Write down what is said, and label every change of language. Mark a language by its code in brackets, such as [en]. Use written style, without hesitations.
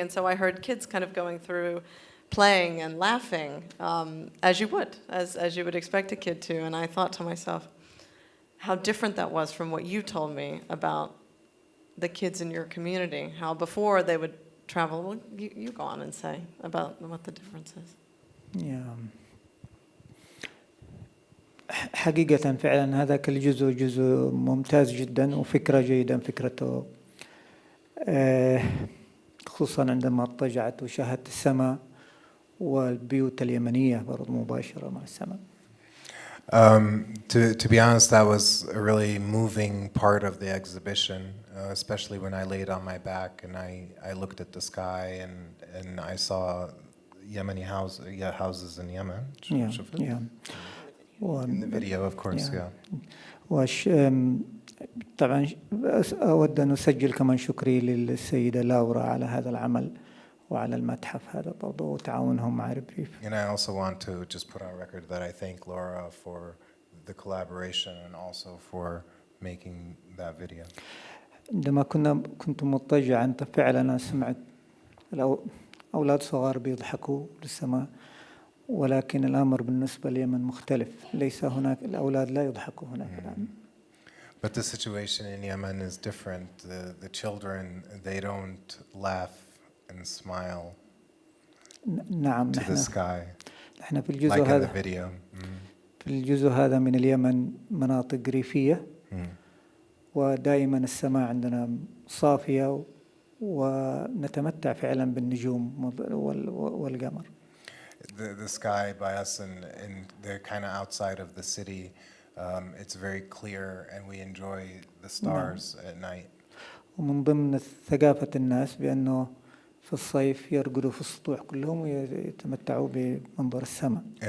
[en] And so I heard kids kind of going through playing and laughing, as you would expect a kid to. And I thought to myself, how different that was from what you told me about the kids in your community, how before they would travel. Well, you go on and say about what the difference is. Yeah. [ar] حقيقة فعلا هذاك الجزء جزء ممتاز جدا وفكرة جيدة فكرته، خصوصا عندما اضطجعت وشاهدت السماء والبيوت اليمنية برضو مباشرة مع السماء. [en] To be honest, that was a really moving part of the exhibition, especially when I laid on my back and I looked at the sky and I saw Yemeni houses in Yemen. Yeah. In the video, of course, yeah. [ar] طبعا أود أن أسجل كمان شكري للسيدة لورا على هذا العمل وعلى المتحف هذا برضو وتعاونهم مع ريبريف. [en] And I also want to just put on record that I thank Laura for the collaboration and also for making that video. [ar] عندما كنت مضطجعا فعلا سمعت أولاد صغار بيضحكوا للسماء، ولكن الأمر بالنسبة ليمن مختلف، ليس هناك الأولاد لا يضحكوا هناك الآن. [en] But the situation in Yemen is different. The children, they don't laugh and smile [ar] نعم [en] to the sky [ar] نحن في الجزء [en] like in the [ar] هذا [en] video. [ar] في الجزء هذا من اليمن مناطق ريفية ودائما السماء عندنا صافية ونتمتع فعلا بالنجوم والقمر. [en] The sky by us and they're kind of outside of the city. It's very clear and we enjoy the stars at night. [ar] ومن ضمن ثقافة الناس بأنه في الصيف يرقدوا في السطوح كلهم ويتمتعوا بمنظر السماء.